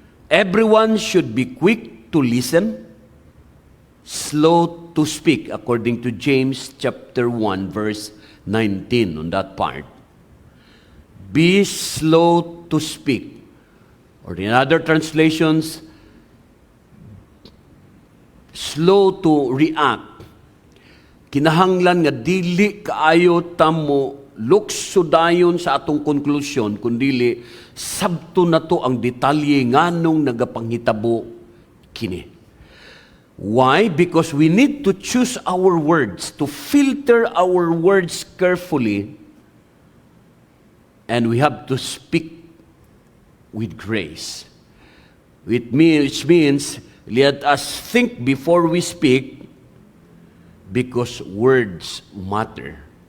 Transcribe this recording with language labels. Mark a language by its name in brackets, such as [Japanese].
[English] Everyone should be quick to listen, slow to speak, according to James chapter 1, verse 19 on that part. Be slow to speak. Or in other translations, slow to react. [Cebuano] Kinahanglan nga dili kaayo tamo lukso dayon sa atong konklusyon, kundili sabto na to ang detalye nganong nagapanghitabo kini. [English] Why? Because we need to choose our words, to filter our words carefully, and we have to speak with grace. Which means, let us think before we speak, because words matter.